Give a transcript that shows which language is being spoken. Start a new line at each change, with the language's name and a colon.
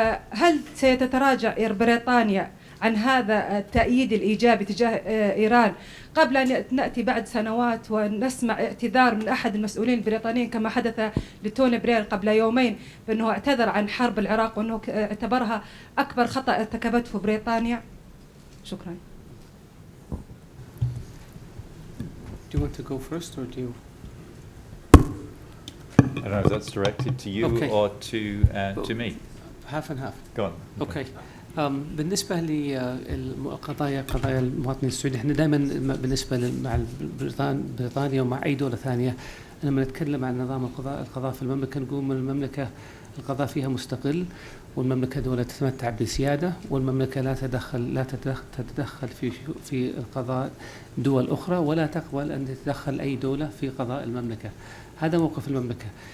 Arabic: هل ستتراجع بريطانيا عن هذا التأييد الإيجابي تجاه إيران قبل أن نأتي بعد سنوات ونسمع اعتذار من أحد المسؤولين البريطانيين كما حدث لتوني بلير قبل يومين بأنه اعتذر عن حرب العراق وأنه اعتبرها أكبر خطأ ارتكبته بريطانيا؟ شكرا.
English: Do you want to go first or do you? I don't know if that's directed to you or to me. Half and half. Go on. Okay.
Arabic: بالنسبة لقضايا المواطنين السعوديين، احنا دائما بالنسبة مع بريطانيا ومع أي دولة ثانية لما نتكلم عن نظام القضاء في المملكة نقول من المملكة القضاء فيها مستقل، والمملكة دولة تتمتع بسيادة، والمملكة لا تتدخل في القضاء دول أخرى، ولا تقبل أن تتدخل أي دولة في قضاء المملكة. هذا موقف المملكة.